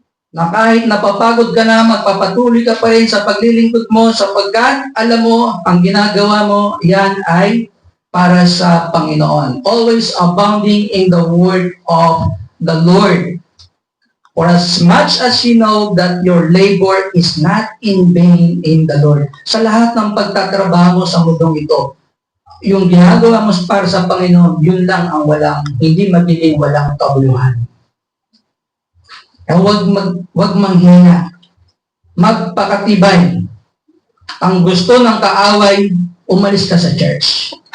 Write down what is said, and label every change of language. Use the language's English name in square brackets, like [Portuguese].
[Filipino] Na kahit napapagod ka na, magpapatuloy ka pa rin sa paglilingkod mo sapagkat alam mo, ang ginagawa mo, yan ay para sa Panginoon. [English] Always abounding in the word of the Lord. For as much as you know that your labor is not in vain in the Lord. [Filipino] Sa lahat ng pagtatrabaho mo sa mundong ito, yung ginagawa mo para sa Panginoon, yun lang ang hindi magiging walang kabuluhan. Kaya huwag manghina. Magpakatibay. Ang gusto ng kaaway, umalis ka sa church.